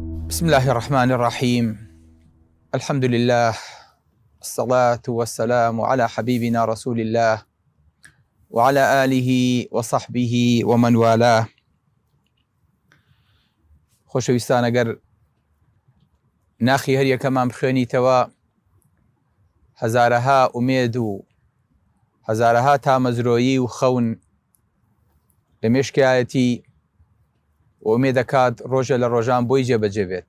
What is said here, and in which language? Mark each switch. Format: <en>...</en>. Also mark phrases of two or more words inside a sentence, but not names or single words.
<ar>بسم الله الرحمن الرحيم. الحمد لله، الصلاة والسلام على حبيبنا رسول الله وعلى آله وصحبه ومن والاه.</ar> <ckb>خۆشەویستان، ئەگەر ناخی هەر یەکەمان بخوێنیتەوە، هەزارەها ئومێد و هەزارەها تامەزرۆیی و خەون لە مێشکایەتی ئومێد دەکات ڕۆژە لە ڕۆژان بۆی جێبەجێ بێت.</ckb>